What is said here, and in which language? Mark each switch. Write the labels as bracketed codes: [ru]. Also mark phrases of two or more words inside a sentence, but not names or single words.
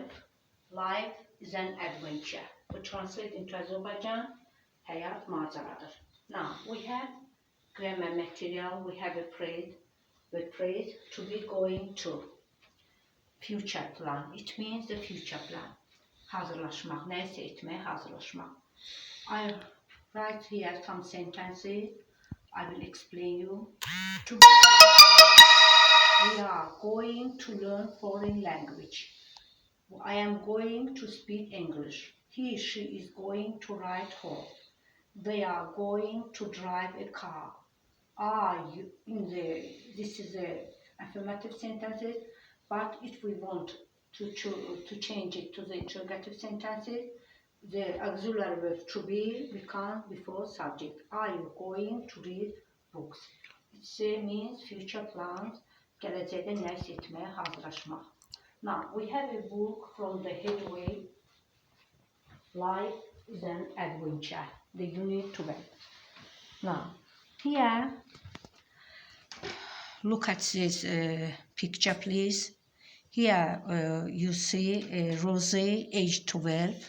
[en] Life is an adventure. We translate into Azerbaijan, [tr] hayat maceradır. [en] Now we have grammar material. We have a phrase. The phrase to be going to. Future plan. It means the future plan. [tr] Hazırlaşmak. Neyse etmeye hazırlaşmak. [en] I write here some sentences. I will explain you. We are going to learn foreign language. I am going to speak English. He, she is going to ride horse. They are going to drive a car. This is a affirmative sentences, but if we want to change it to the interrogative sentences, the auxiliary verb to be becomes before subject. Are you going to read books? It means future plans, [az] gələcəkdə nəsə etməyə hazırlaşmaq. [en] Now, we have a book from the headway, Life is an Adventure, the unit 12. Now, here, look at this picture, please. Here you see Rosie, age 12.